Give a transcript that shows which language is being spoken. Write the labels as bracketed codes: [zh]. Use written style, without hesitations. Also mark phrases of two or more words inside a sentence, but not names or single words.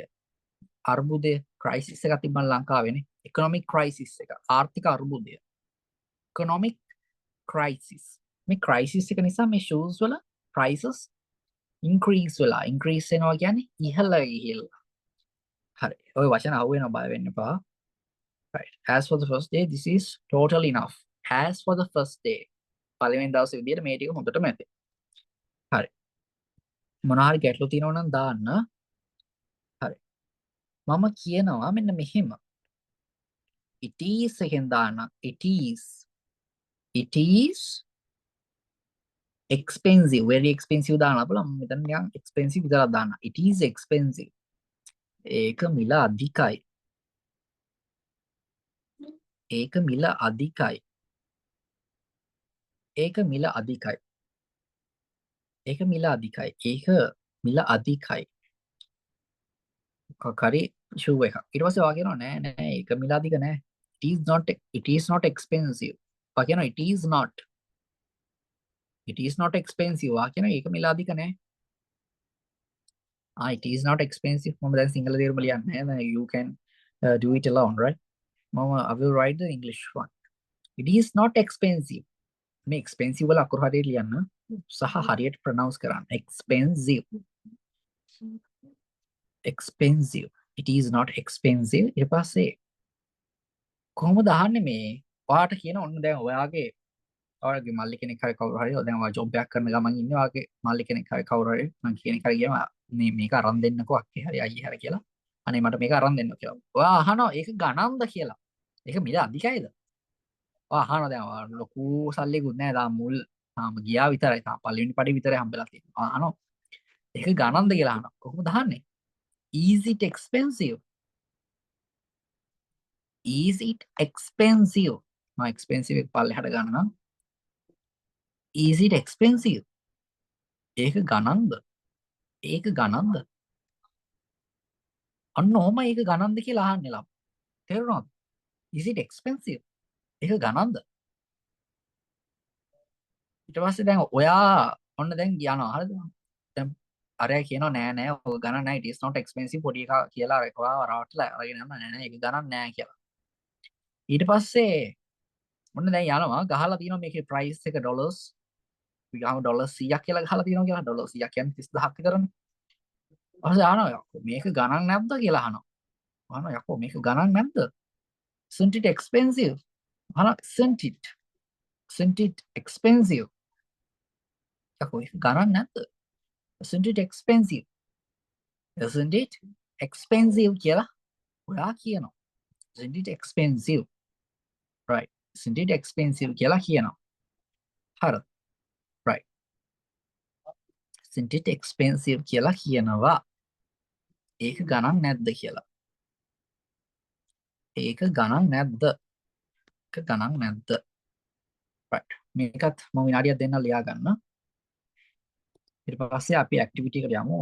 [si] අර්බුදය crisis එකක් තිබ්බම ලංකාවේනේ. [en] economic crisis [si] එක. ආර්ථික අර්බුදය. [en] economic crisis. [si] මේ crisis එක නිසා මේ shoes වල prices increase වෙලා increase වෙනවා කියන්නේ ඉහළ ගිහිල්ලා. හරි. ඔය වචන අහුවෙනවා බය වෙන්න එපා. [en] right. as for the first day this is total enough. as for the first day [si] පළවෙනි දවසේ විදියට මේ ටික හොඳටම ඇති. හරි. මොනවා හරි ගැටලු තියෙනවා නම් දාන්න. හරි. මම කියනවා මෙන්න මෙහෙම. [en] it is [si] එකෙන් දාන්න. [en] it is expensive, very expensive [si] දාන්න බලන්න. මෙතන නිකන් expensive විතරක් දාන්න. [en] it is expensive. [si] ඒක මිල අධිකයි. ඒක මිල අධිකයි. ඒක මිල අධිකයි. ඒක මිල අධිකයි. ඒක මිල අධිකයි. කරි ෂූ එකක්. ඊට පස්සේ වා කියනවා නෑ නෑ ඒක මිල අධික නෑ. [en] it is not expensive. [si] වා කියනවා [en] it is not expensive. [si] වා කියනවා ඒක මිල අධික නෑ. [en] it is not expensive. [si] මම දැන් සිංහල තේරුම ලියන්නේ නෑ. [en] you can do it alone, right? I will write the English one. It is not expensive. [si] මේ expensive වල අකුරු හරියට ලියන්න සහ හරියට pronounce කරන්න. [en] expensive. it is not expensive. [si] ඊට පස්සේ කොහොමද අහන්නේ මේ ඔයාට කියන ඔන්න දැන් ඔයාගේ මල්ලි කෙනෙක් හරි කවුරු හරි දැන් ඔයා ජොබ් එකක් කරන ගමන් ඉන්නේ ඔයාගේ මල්ලි කෙනෙක් හරි කවුරු හරි මං කියන එක හරි ගියම මේක අරන් දෙන්නකෝ අක්කේ හරි අයියේ හරි කියලා අනේ මට මේක අරන් දෙන්න කියලා. ඔයා අහනවා ඒක ගණන්ද කියලා. ඒක මිල අධිකයිද? ඔයා අහනවා දැන් ඔයා ලොකු සල්ලිකුත් නෑ තාම මුල් තාම ගියා විතරයි තාම පළවෙනි පඩි විතරයි හම්බෙලා තියෙන්නේ. ඔයා අහනවා ඒක ගණන්ද කියලා අහනවා. කොහොමද අහන්නේ? [en] Is it expensive? Is it expensive? [si] මම expensive එක පල්ලෙහාට ගන්නවා. [en] Is it expensive? [si] ඒක ගණන්ද? ඒක ගණන්ද? අන්න ඔහම ඒක ගණන්ද කියලා අහන්නේ ළම. තේරුණාද? [en] Is it expensive? [si] ඒක ගණන්ද? ඊට පස්සේ දැන් ඔයා ඔන්න දැන් යනවා හරිද? දැන් අරයා කියනවා නෑ ඔය ගණන් නෑ [en] it is not expensive [si] පොඩි එකා කියලා ඔයා රවට්ටලා අරගෙන යනවා නෑ ඒක ගණන් නෑ කියලා. ඊට පස්සේ ඔන්න දැන් යනවා ගහලා තියෙනවා මේකේ price එක dollars අපි ගාම ඩොලර් 100ක් කියලා ගහලා තියෙනවා කියලා ඩොලර් 100ක් කියන්නේ 30000ක් විතරනේ. ඊපස්සේ අහනවා යකෝ මේක ගණන් නැද්ද කියලා අහනවා. අහනවා යකෝ මේක ගණන් නැද්ද? [en] Isn't it expensive? අහනවා isn't it expensive? [si] යකෝ ඒක ගණන් නැද්ද? [en] Isn't it expensive? Isn't it expensive [si] කියලා ඔයා කියනවා. [en] Isn't it expensive? Right. Isn't it expensive [si] කියලා කියනවා. හරිද? Right. [en] Isn't it expensive [si] කියලා කියනවා. ඒක ගණන් නැද්ද කියලා. ඒක ගණන් නැද්ද? ඒක ගණන් නැද්ද? Right. මේකත් මම විනාඩියක් දෙන්න ලියා ගන්න. ඊට පස්සේ අපි ඇක්ටිවිටි එකට යමු.